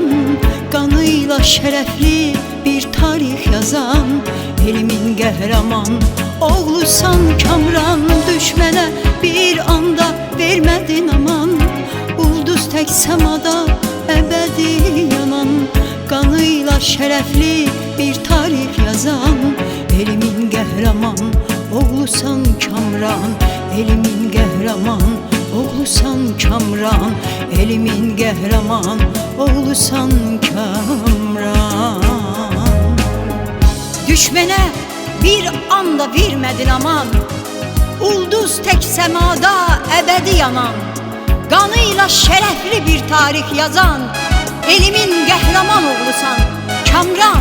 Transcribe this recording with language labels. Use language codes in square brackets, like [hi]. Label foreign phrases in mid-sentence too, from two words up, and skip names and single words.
[tr] Kanıyla şerefli bir tarih yazan, [az] elimin qəhrəman oğlusan [tr] Kamran. Düşmene bir anda vermedin aman, ulduz tek semada ebedi yanan. Kanıyla şerefli bir tarih yazan, [az] elimin qəhrəman oğlusan [tr] Kamran. [az] Elimin qəhrəman oğlusan Kamran, elimin qəhrəman oğlusan Kamran. [tr] Düşmene bir anda vermedin aman, ulduz tek semada ebedi yanan. Kanıyla şerefli bir tarih yazan, [az] elimin qəhrəman oğlusan [tr] Kamran.